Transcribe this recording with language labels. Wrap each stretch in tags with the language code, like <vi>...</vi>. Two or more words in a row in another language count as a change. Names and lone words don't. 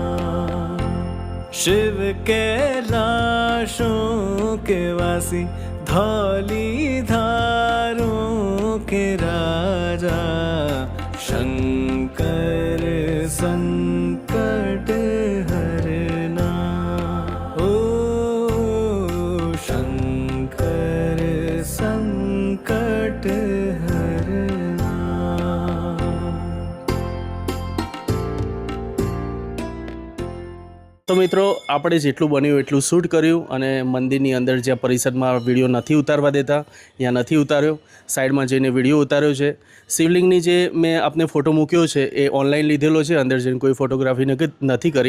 <hi>शिव कैलाशों के वासी, ढाली धारों के राजा, शंकर संकट हरना। ओ शंकर संकट हरना।</hi> <gu>તો મિત્રો આપણે જેટલું બન્યું એટલું શૂટ કર્યું અને મંદિરની અંદર જ્યાં પરિસરમાં વિડીયો નથી ઉતારવા દેતા ત્યાં નથી ઉતાર્યો, સાઈડમાં જઈને વિડીયો ઉતાર્યો છે। શિવલિંગની જે મેં આપને ફોટો મૂક્યો છે એ ઓનલાઈન લીધેલો છે, અંદર જઈને કોઈ ફોટોગ્રાફી નથી કરી।</gu>